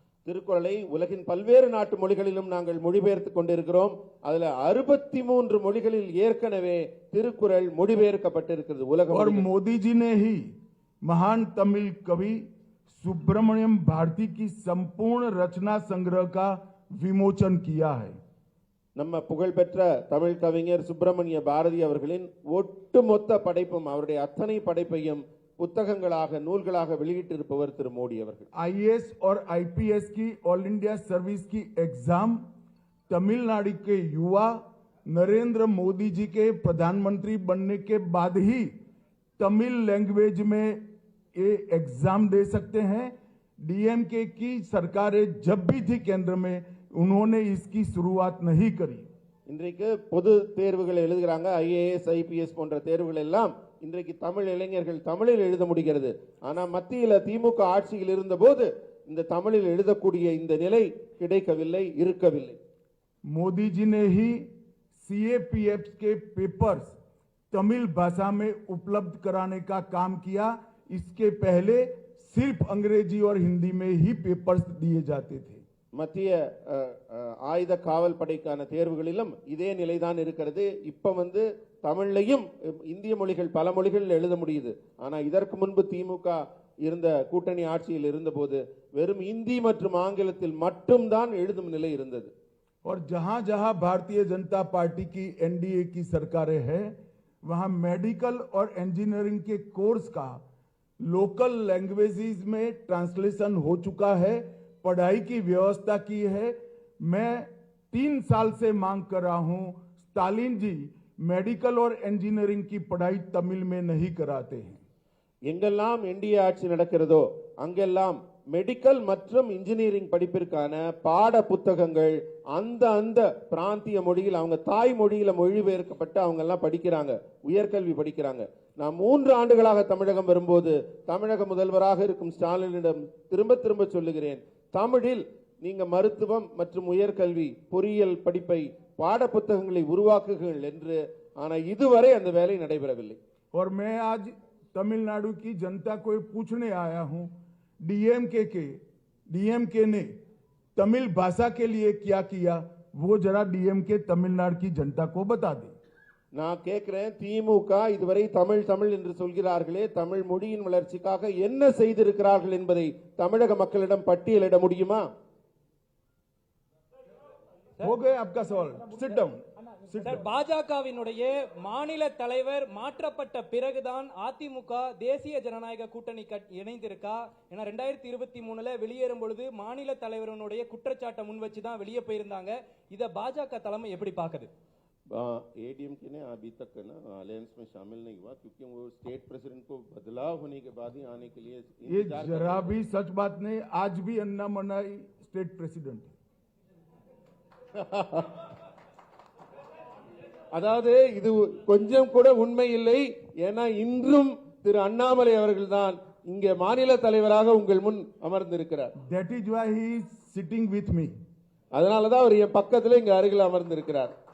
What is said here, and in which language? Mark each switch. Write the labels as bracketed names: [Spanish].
[Tamil] திருக்குறளை உலகின் பல்வேறு நாட்டு மொழிகளிலும் நாங்கள் மொழிபெயர்த்து கொண்டிருக்கிறோம். அதுல 63 மொழிகளில் ஏற்கனவே திருக்குறள் மொழிபெயர்க்கப்பட்டிருக்கிறது உலகம். [Hindi] और मोदी जी ने ही महान तमिल कवि सुब्रमण्यम भारती की संपूर्ण रचना संग्रह का विमोचन किया है। [Tamil] நம்ம புகழ்பெற்ற தமிழ் கவிஞர் சுப்பிரமணிய பாரதி அவர்களின் ஒட்டுமொத்த படைப்பும் அவருடைய அத்தனை படைப்பையும் புத்தகங்களாக நூல்களாக வெளியிட்டிருப்பவர் திரு மோடி அவர்கள்। [Hindi] आईएएस और आईपीएस की ऑल इंडिया सर्विस की एग्जाम तमिलनाडु के युवा नरेंद्र मोदी जी के प्रधानमंत्री बनने के बाद ही तमिल लैंग्वेज में ये एग्जाम दे सकते हैं। डीएमके की सरकारें जब भी थी केंद्र में उन्होंने इसकी शुरुआत नहीं करी। [Tamil] இன்றைக்கு பொது தேர்வுகள் எழுதுகிறாங்க, ஐஏஎஸ் ஐபிஎஸ் போன்ற தேர்வுகள் எல்லாம் இன்றைக்கு தமிழ் இளைஞர்கள் தமிழில் எழுத முடிகிறது. ஆனா மத்தியில் திமுக ஆட்சியில் இருந்தபோது இந்த தமிழில் எழுதக்கூடிய இந்த நிலை கிடைக்கவில்லை, இருக்கவில்லை। [Hindi] मोदी जी ने ही सीएपीएफ के पेपर्स तमिल भाषा में उपलब्ध कराने का काम किया। इसके पहले सिर्फ अंग्रेजी और हिंदी में ही पेपर्स दिए जाते थे। [Tamil] மத்திய ஆயுத காவல் படைக்கான தேர்வுகளிலும் இதே நிலைதான் இருக்கிறது। இப்ப தமிழ்லையும் இந்திய மொழிகள் பல மொழிகள் எழுத முடியுது। ஆனா இதற்கு முன்பு திமுக இருந்த கூட்டணி ஆட்சியில் இருந்தபோது வெறும் இந்தி மற்றும் ஆங்கிலத்தில் மட்டும்தான் எழுதும் நிலை இருந்தது। [Hindi] और जहां जहां भारतीय जनता पार्टी की एनडीए की सरकारें हैं वहां मेडिकल और इंजीनियरिंग के कोर्स का लोकल लैंग्वेजेस में ट्रांसलेशन हो चुका है, पढ़ाई की व्यवस्था की है। मैं 3 साल से मांग कर रहा हूं, स्टालिन जी मेडिकल और इंजीनियरिंग की पढ़ाई तमिल में नहीं कराते हैं। [Tamil] எங்கெல்லாம் என்டிஏ ஆட்சி நடக்கிறதோ அங்கெல்லாம் மெடிக்கல் மற்றும் இன்ஜினியரிங் படிப்பிற்கான பாட புத்தகங்கள் அந்த பிராந்திய மொழியில் அவங்க தாய் மொழியில மொழிபெயர்க்கப்பட்டு அவங்க எல்லாம் படிக்கிறாங்க, உயர்கல்வி படிக்கிறாங்க। நான் 3 ஆண்டுகளாக தமிழகம் வரும்போது தமிழக முதல்வராக இருக்கும் ஸ்டாலினிடம் திரும்ப சொல்லுகிறேன், தமிழில் நீங்க மருத்துவம் மற்றும் உயர்கல்வி பொறியியல் படிப்பை பாட புத்தகங்களை உருவாக்குங்கள் என்று। ஆனா இதுவரை அந்த வேலை நடைபெறவில்லை। [Hindi] और मैं आज तमिलनाडु की जनता को पूछने आया हूं, डीएमके ने तमिल भाषा के लिए क्या किया, वो जरा डीएमके तमिलनाडु की जनता को बता दे। [Tamil] நான் கேட்கிறேன், திமுக இதுவரை தமிழ் என்று சொல்கிறார்களே, தமிழ் மொழியின் வளர்ச்சிக்காக என்ன செய்திருக்கிறார்கள் என்பதை தமிழக மக்களிடம் பட்டியலிட முடியுமா? [Hindi] हो गए आपका सवाल, [English] Sit down. [Tamil] சார், பாஜகவினுடைய மாநில தலைவர் மாற்றப்பட்ட பிறகுதான் அதிமுக தேசிய ஜனநாயக கூட்டணி இணைந்திருக்கா? ஏன்னா 2023 வெளியேறும் பொழுது மாநில தலைவருடைய குற்றச்சாட்டை முன் வச்சு தான் வெளியே போயிருந்தாங்க। இத பாஜக தலைமை எப்படி பாக்குது? [Hindi] एडीएमके ने अभी तक ना अलायंस में शामिल नहीं हुआ, क्योंकि वो स्टेट प्रेसिडेंट को बदलाव होने के बाद ही आने के लिए ये जरा भी सच बात नहीं। आज भी अन्नामलाई स्टेट प्रेसिडेंट [Tamil] அதாவது இது கொஞ்சம் கூட உண்மை இல்லை। ஏன்னா இன்றும் திரு அண்ணாமலை அவர்கள்தான் இங்கே மாநில தலைவராக உங்கள் முன் அமர்ந்திருக்கிறார்। [English] That is why he is sitting with me. [Tamil] அதனாலதான் அவர் என் பக்கத்துல இங்க அருகில் அமர்ந்திருக்கிறார்।